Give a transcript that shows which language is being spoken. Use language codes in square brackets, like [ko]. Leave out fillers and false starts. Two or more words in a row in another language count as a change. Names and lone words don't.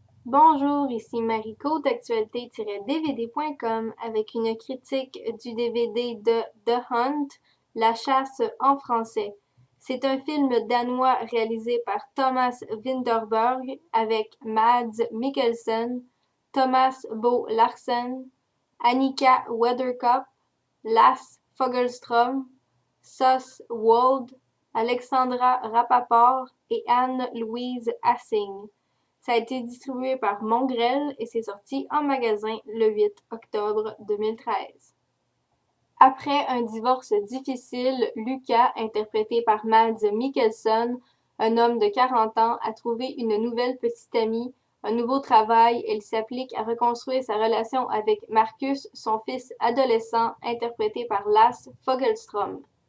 [fr] Bonjour, ici Mariko d'actualité-dvd.com avec une critique du DVD de The Hunt, La chasse en français. C'est un film danois réalisé par Thomas Vinterberg avec Mads Mikkelsen, Thomas Bo Larsen, Annika Wederkop, Lasse Fogelström, Sos Wold, Alexandra Rappaport et Anne-Louise Assing. Ça a été distribué par Mongrel et c'est sorti en magasin le 8 octobre 2013. Après un divorce difficile, Lucas, interprété par Mads Mikkelsen, un homme de 40 ans, a trouvé une nouvelle petite amie, un nouveau travail et il s'applique à reconstruire sa relation avec Marcus, son fils adolescent, interprété par Lasse Fogelström.